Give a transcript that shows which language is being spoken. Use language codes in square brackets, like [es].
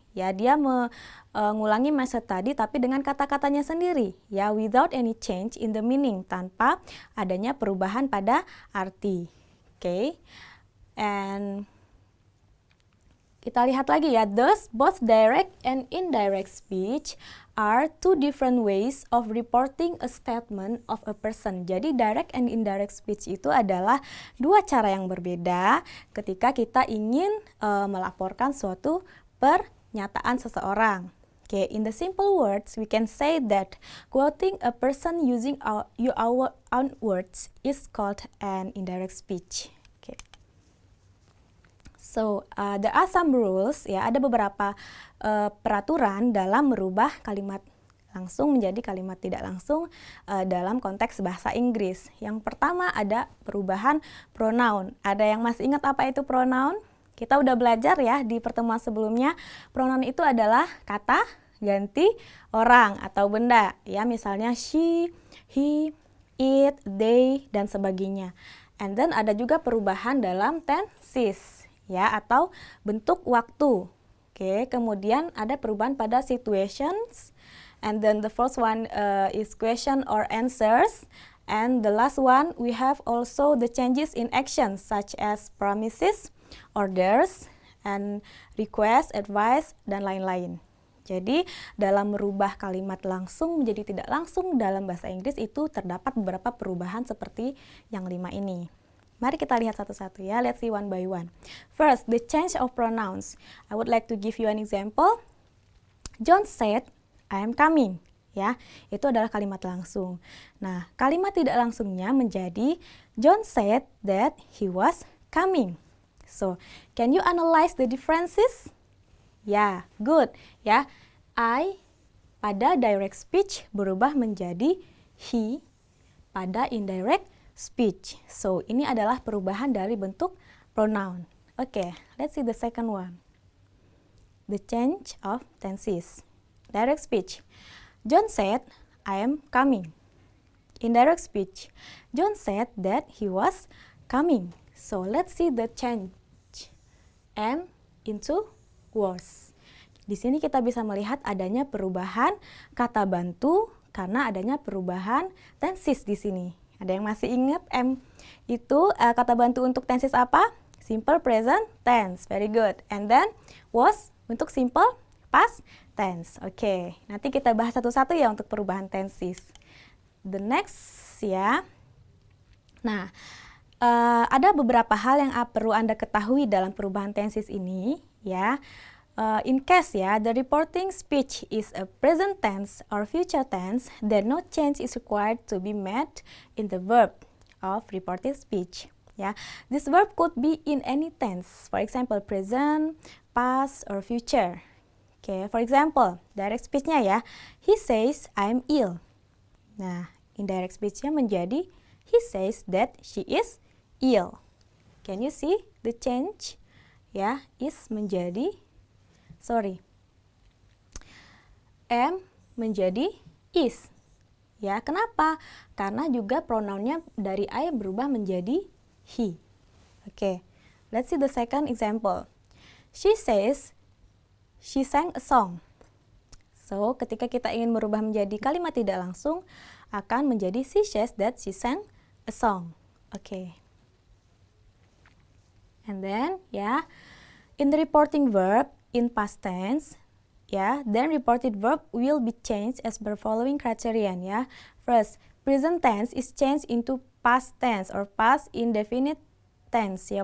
[id] Ya, dia mengulangi message tadi tapi dengan kata-katanya sendiri ya, [en] without any change in the meaning, [id] tanpa adanya perubahan pada arti. Okay? [en] And [id] kita lihat lagi ya, [en] thus both direct and indirect speech are two different ways of reporting a statement of a person. [id] Jadi direct and indirect speech itu adalah dua cara yang berbeda ketika kita ingin melaporkan suatu pernyataan seseorang. [en] Okay, in the simple words, we can say that quoting a person using your own words is called an indirect speech. So, there are some rules, [id] ya, ada beberapa peraturan dalam merubah kalimat langsung menjadi kalimat tidak langsung dalam konteks bahasa Inggris. Yang pertama ada perubahan pronoun. Ada yang masih ingat apa itu pronoun? Kita udah belajar ya di pertemuan sebelumnya, pronoun itu adalah kata ganti orang atau benda. Ya, misalnya she, he, it, they, dan sebagainya. And then ada juga perubahan dalam tenses, ya, atau bentuk waktu. Oke, kemudian ada perubahan pada [en] situations, and then the first one is question or answers, and the last one we have also the changes in actions such as promises, orders, and request, advice, dan lain-lain. [id] Jadi dalam merubah kalimat langsung menjadi tidak langsung dalam bahasa Inggris itu terdapat beberapa perubahan seperti yang 5 ini. Mari kita lihat satu-satu ya, [en] let's see one by one. First, the change of pronouns. I would like to give you an example. John said, I am coming. [id] Ya, itu adalah kalimat langsung. Nah, kalimat tidak langsungnya menjadi [en] John said that he was coming. So, can you analyze the differences? [id] Ya, good. Ya, I pada direct speech berubah menjadi he pada indirect speech. So, ini adalah perubahan dari bentuk pronoun. [en] Oke, let's see the second one. The change of tenses. Direct speech. John said, I am coming. Indirect speech. John said that he was coming. So, let's see the change. Am into was. [id] Di sini kita bisa melihat adanya perubahan kata bantu karena adanya perubahan tenses di sini. Ada yang masih ingat M itu kata bantu untuk tenses apa? [en] Simple present tense. Very good. And then was untuk simple past tense. [id] Oke, nanti kita bahas satu-satu ya untuk perubahan tenses. [en] The next [id] ya. Nah, ada beberapa hal yang perlu Anda ketahui dalam perubahan tenses ini ya. [en] In case ya, the reporting speech is a present tense or future tense, then no change is required to be made in the verb of reporting speech. Ya, this verb could be in any tense, for example present, past, or future. Okay, for example, direct speech-nya ya, he says I'm ill. Nah, indirect speech-nya menjadi he says that she is ill. Can you see the change? [id] Ya, is menjadi am menjadi is. Ya, kenapa? Karena juga pronounnya dari I berubah menjadi he. [en] Oke, let's see the second example. She says she sang a song. [id] So, ketika kita ingin merubah menjadi kalimat tidak langsung, akan menjadi [en] she says that she sang a song. Oke. And then, ya, in the reporting verb in past tense, ya, then reported verb will be changed as per following criterion, ya. First, present tense is changed into past tense or past indefinite tense, ya.